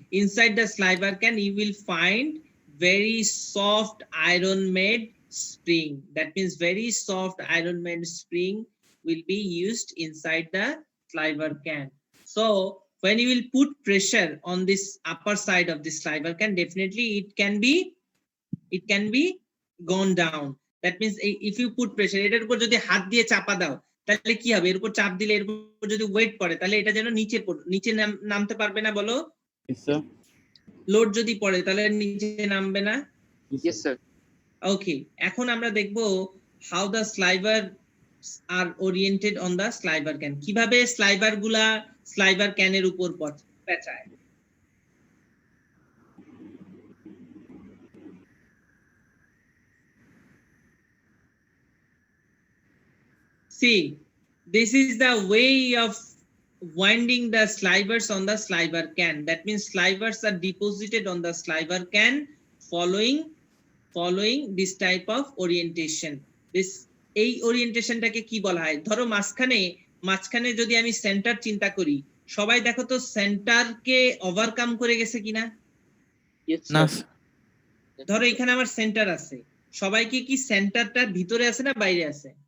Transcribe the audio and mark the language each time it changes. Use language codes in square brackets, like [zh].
[en] Inside the sliver can you will find very soft iron made spring. That means very soft iron made spring will be used inside the sliver can. So when you will put pressure on this upper side of this sliver can, definitely it can be gone down. That means if you put pressure, [bn] এটার উপর যদি হাত দিয়ে চাপা দাও তাহলে কি হবে? এর উপর চাপ দিলে এর উপর যদি ওয়েট পড়ে তাহলে এটা যেন নিচে নামতে পারবে না, বলো? [en] Yes, sir. [bn] লোড যদি পড়ে তাহলে নিচে নামবে না। [en] Yes, sir. [bn] ওকে, এখন আমরা দেখব [en] How the sliver are oriented on the sliver can. [bn] কিভাবে স্লাইভার গুলা স্লাইভার ক্যানের উপর পেঁচায়। [en] See, this is the way of winding the slivers on the sliver can. That means slivers are deposited on the sliver can following this type of orientation. [bn] This এই ওরিয়েন্টেশনটাকে কি বলা হয়? ধরো মাঝখানে যদি আমি সেন্টার চিন্তা করি, সবাই দেখো তো সেন্টারকে ওভারকাম করে গেছে কিনা? না ধরো এখানে আমার সেন্টার আছে, সবাই কি সেন্টারটার ভিতরে আছে না বাইরে আছে?